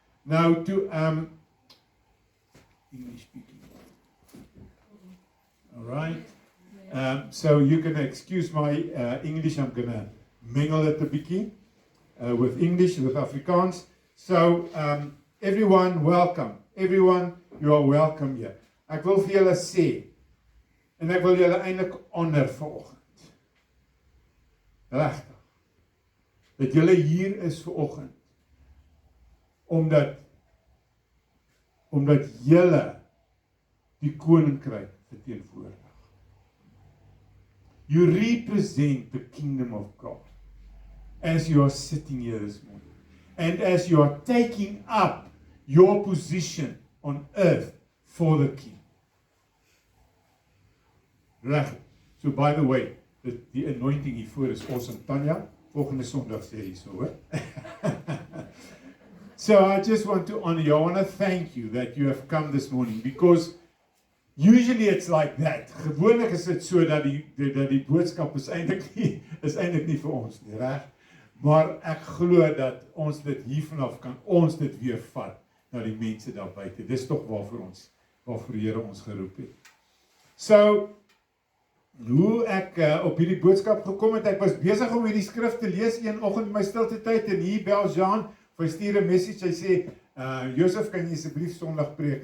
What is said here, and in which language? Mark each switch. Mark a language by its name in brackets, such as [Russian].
[Afrikaans] Nou toe English speaking. [English] All right. So you can excuse my English. I'm going to mingle it a bietjie with English, with Afrikaans. So everyone, welcome. Everyone, you are welcome here. [Afrikaans] Ek wil vir julle sê, en ek wil julle eintlik honor vanoggend. Regtig. Dat julle hier is vanoggend. Omdat julle die koninkryk verteenwoordig. [English] You represent the kingdom of God as you are sitting here this morning. And as you are taking up your position on earth for the king. Right. So by the way, the anointing hiervoor is awesome. [Afrikaans] Tanya, volgende Sondag sê jy so, hoor. [English] So I just want to honor you. I want to thank you that you have come this morning, because usually it's like that. [Afrikaans] Gewoonlik is dit so dat die boodskap is eintlik nie vir ons nie, reg? Maar ek glo dat ons dit hiervanaf kan ons dit weer vat na die mense daar buite. Dis tog waarvoor die Here ons geroep het. So hoe ek op hierdie boodskap gekom het, ek was besig om hierdie skrif te lees een oggend in my stilte tyd, en hier bel Jean, hy stuur 'n message, hy sê, Josef, kan jy asseblief Sondag preek?